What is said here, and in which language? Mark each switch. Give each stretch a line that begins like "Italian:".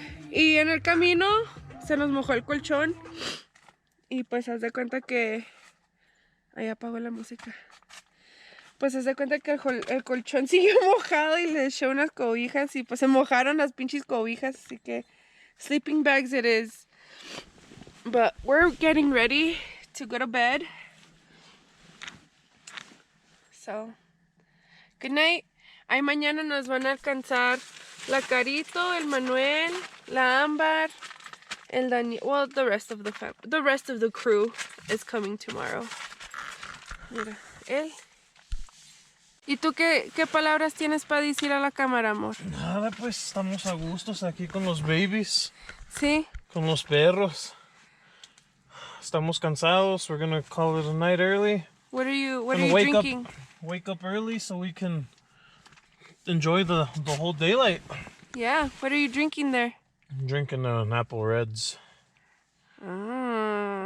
Spanish: Y en el camino se nos mojó el colchón. Y pues haz de cuenta que... Ahí apagó la música. Pues haz de cuenta que el colchón siguió mojado y le eché unas cobijas y pues se mojaron las pinches cobijas, así que
English: sleeping bags it is. But we're getting ready to go to bed. So, good night.
Spanish: Ahí mañana nos van a alcanzar la Carito, el Manuel, la Ámbar, el Daniel.
English: Well, the rest of the crew is coming tomorrow.
Spanish: Mira, él. ¿Y tú qué palabras tienes para decir a la cámara, amor? Nada, pues estamos a gustos aquí con los babies. Sí. Con los perros. Estamos cansados.
English: We're gonna call it a night early. What are you Gonna drinking? Wake up early so we can enjoy the whole daylight. Yeah. What are you drinking there? I'm drinking an Apple Reds. Ah.